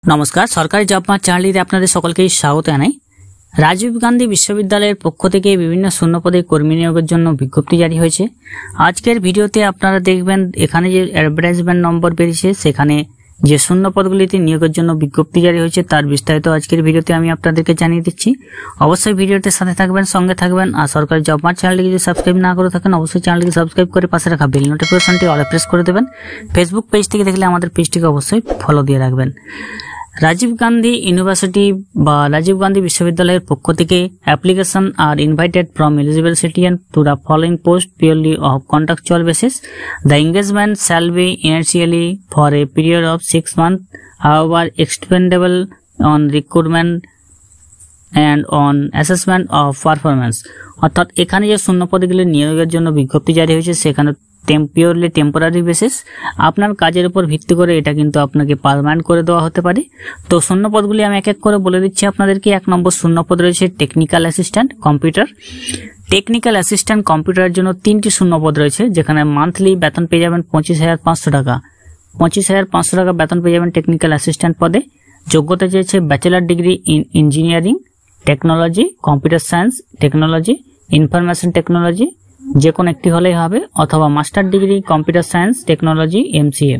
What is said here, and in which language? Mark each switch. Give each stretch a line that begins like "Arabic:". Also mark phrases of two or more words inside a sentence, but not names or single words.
Bangla: নমস্কার সরকারি জব মার্ট চ্যানেল আপনাদের সকলকে স্বাগত জানাই। রাজীব গান্ধী বিশ্ববিদ্যালয় পক্ষ থেকে বিভিন্ন শূন্য পদে কর্মী নিয়োগের জন্য বিজ্ঞপ্তি জারি হয়েছে। আজকের ভিডিওতে আপনারা দেখবেন এখানে যে
English: advertisement number
Bangla: বেরিয়েছে সেখানে যে শূন্য পদগুলিতে নিয়োগের জন্য বিজ্ঞপ্তি জারি হয়েছে তার বিস্তারিত আজকের ভিডিওতে আমি আপনাদেরকে জানিয়ে দিচ্ছি। অবশ্যই ভিডিওতে সাথে থাকবেন, সঙ্গে থাকবেন আর সরকারি জব মার্ট চ্যানেলটিকে যদি সাবস্ক্রাইব না করে থাকেন অবশ্যই চ্যানেলটিকে সাবস্ক্রাইব করে পাশে রাখা বেল নোটিফিকেশনটি অলে প্রেস করে দেবেন। ফেসবুক পেজ থেকে দেখলে আমাদের পেজটিকে অবশ্যই ফলো দিয়ে রাখবেন। রাজীব গান্ধী ইউনিভার্সিটি বা রাজীব গান্ধী বিশ্ববিদ্যালয় পক্ষ থেকে
English: Application are invited from eligible citizen to the following post purely of contractual basis. The engagement shall be initially for a period of 6 months, however extendable on recruitment and on assessment of performance।
Bangla: অর্থাৎ এখানে যে শূন্য পদগুলি নিয়োগের জন্য বিজ্ঞপ্তি জারি হয়েছে সেখানে
English: temporary temporary basis
Bangla: আপনার কাজের উপর ভিত্তি করে এটা কিন্তু আপনাকে পার্মানেন্ট করে देওয়া হতে পারে। তো শূন্য পদগুলি আমি এক এক করে বলে दिচ্ছি आपनादेरके। এক নম্বর শূন্য পদ রয়েছে
English: technical assistant computer. technical assistant computer
Bangla: জন্য 3টি শূন্য পদ রয়েছে যেখানে মান্থলি বেতন পেয়ে যাবেন 25,500 টাকা। 25,500 টাকা বেতন পেয়ে যাবেন
English: technical assistant
Bangla: পদে। যোগ্যতা চেয়েছে
English: bachelor degree in engineering technology, computer science technology, information technology
Bangla: যে কোনো একটি হলেই হবে, অথবা
English: master degree computer science technology MCA.